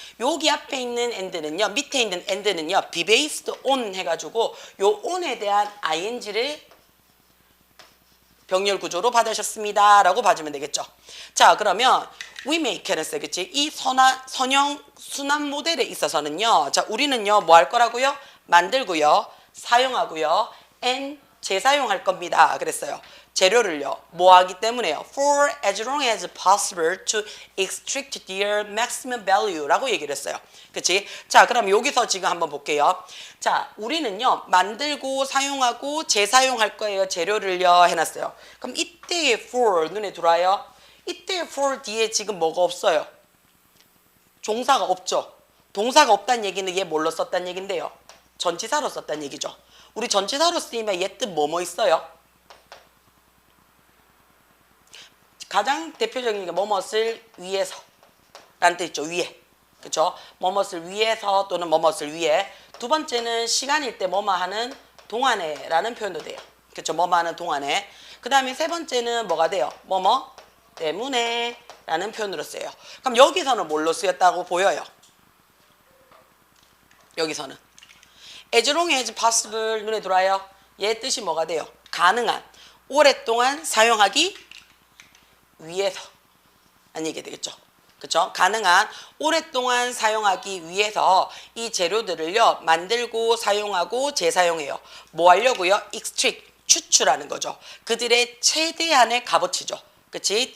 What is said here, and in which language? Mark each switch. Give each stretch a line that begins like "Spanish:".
Korean: 여기 앞에 있는 and는요, 밑에 있는 and는요, be based on 해가지고 요 on에 대한 ing를 병렬 구조로 받으셨습니다 라고 봐주면 되겠죠. 자, 그러면
English: we make
Korean: 했어요. 그치? 이 선형 순환 모델에 있어서는요, 자, 우리는요, 뭐 할 거라고요? 만들고요, 사용하고요, and 재사용할 겁니다. 그랬어요. 재료를요, 뭐 하기 때문에요?
English: For as long as possible to extract their maximum value
Korean: 라고 얘기를 했어요. 그치? 자, 그럼 여기서 지금 한번 볼게요. 자, 우리는요, 만들고 사용하고 재사용할 거예요. 재료를요, 해놨어요. 그럼 이때의 for 눈에 들어와요? 이때의 for 뒤에 지금 뭐가 없어요? 종사가 없죠. 동사가 없다는 얘기는 얘 뭘로 썼다는 얘긴데요? 전치사로 썼다는 얘기죠. 우리 전치사로 쓰이면 얘 뜻 뭐뭐 있어요? 가장 대표적인 게 뭐뭇을 위해서 라는 뜻 있죠. 위에. 그쵸? 뭐뭇을 위해서 또는 뭐뭇을 위해. 두 번째는 시간일 때 뭐뭐 하는 동안에 라는 표현도 돼요. 그쵸? 뭐뭐 하는 동안에. 그 다음에 세 번째는 뭐가 돼요? 뭐뭐 때문에 라는 표현으로 쓰여요. 그럼 여기서는 뭘로 쓰였다고 보여요? 여기서는
English: as long as possible
Korean: 눈에 들어와요. 얘 뜻이 뭐가 돼요? 가능한, 오랫동안 사용하기 위해서 라는 얘기가 되겠죠. 그쵸? 가능한, 오랫동안 사용하기 위해서 이 재료들을요 만들고 사용하고 재사용해요. 뭐 하려고요? extract, 추출하는 거죠. 그들의 최대한의 값어치죠. 그치?